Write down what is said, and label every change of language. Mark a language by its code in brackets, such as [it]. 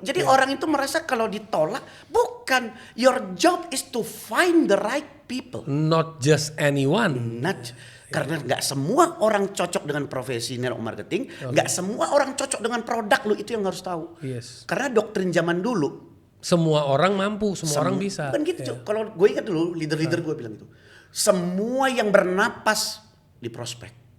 [id] Jadi orang itu merasa kalau ditolak, bukan. [en] Your job is to find the right people. Not just anyone. [id] Karena nggak semua orang cocok dengan profesi network marketing, nggak semua orang cocok dengan produk lu, itu yang harus tahu. [en] Yes. [id] Karena doktrin zaman dulu, Semua orang mampu, semua orang bisa. kan gitu. Kalau gue ingat dulu leader-leader gue bilang itu, semua yang bernapas di prospek,